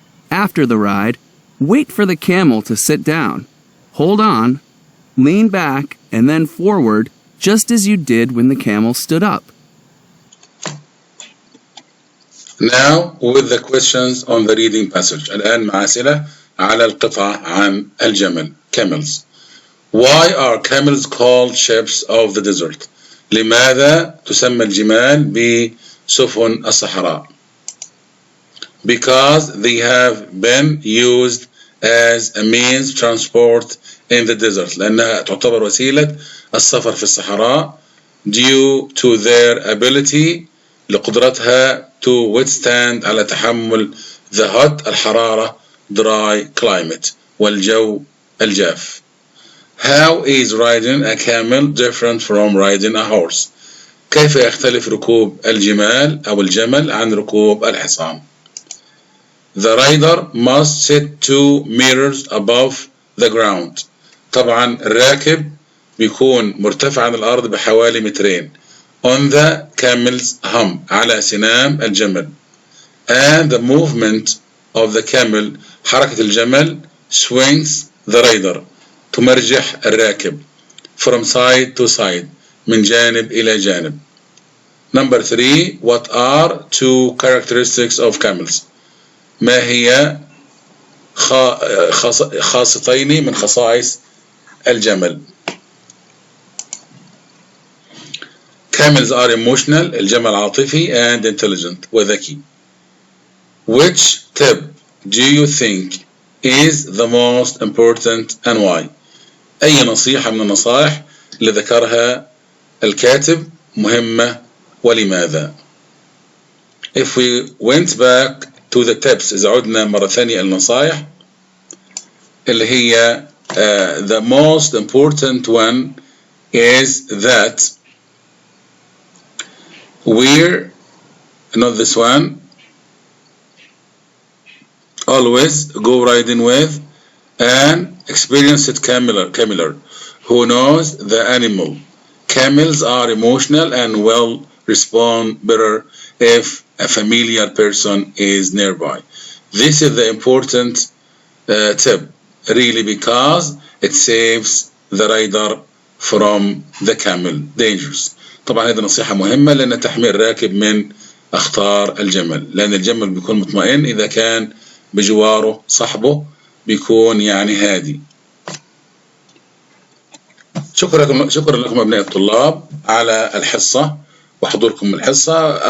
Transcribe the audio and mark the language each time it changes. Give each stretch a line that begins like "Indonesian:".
English: After the ride, wait for the camel to sit down. Hold on, lean back, and then forward just as you did when the camel stood up. Now with the questions on the reading passage.
Arabic: الآن مع أسئلة على القطعة عن الجمل.
English: Camels. Why are camels called ships of the desert?
Arabic: لماذا تسمى الجمال بسفن الصحراء؟
English: Because they have been used as a means of transport in the desert.
Arabic: لأنها تعتبر وسيلة السفر في الصحراء
English: due to their ability
Arabic: لقدرتها
English: to withstand
Arabic: على تحمل
English: the hot
Arabic: الحرارة
English: dry climate
Arabic: والجو الجاف.
English: How is riding a camel different from riding a horse?
Arabic: كيف يختلف ركوب الجمال أو الجمل عن ركوب الحصان؟
English: The rider must sit 2 meters above the ground.
Arabic: طبعا الراكب بيكون مرتفع عن الأرض بحوالي 2 متر.
English: On the camel's hump
Arabic: على سنام الجمل.
English: And the movement of the camel
Arabic: حركة الجمل
English: swings the rider
Arabic: تمرجح الراكب
English: from side to side
Arabic: من جانب إلى جانب.
English: Number 3. What are 2 characteristics of camels?
Arabic: ما هي خاصتين من خصائص الجمل؟
English: Camels are emotional.
Arabic: الجمل عاطفي
English: and intelligent
Arabic: وذكي.
English: Which tip do you think is the most important and why?
Arabic: أي نصيحة من النصائح اللي ذكرها الكاتب مهمة ولماذا؟
English: If we went back to the tips
Arabic: إذا عدنا مرة ثانية النصائح اللي هي
English: the most important one is that we're not this one. Always go riding with an experienced cameler who knows the animal. Camels are emotional and will respond better if a familiar person is nearby. This is the important tip, really, because it saves the rider from the camel dangers.
Arabic: طبعا هذه نصيحة مهمة لأن تحمي الراكب من أخطار الجمل، لأن الجمل بيكون مطمئن إذا كان بجواره صاحبه بيكون يعني هادي. شكرا لكم أبناء الطلاب على الحصة وحضوركم الحصة.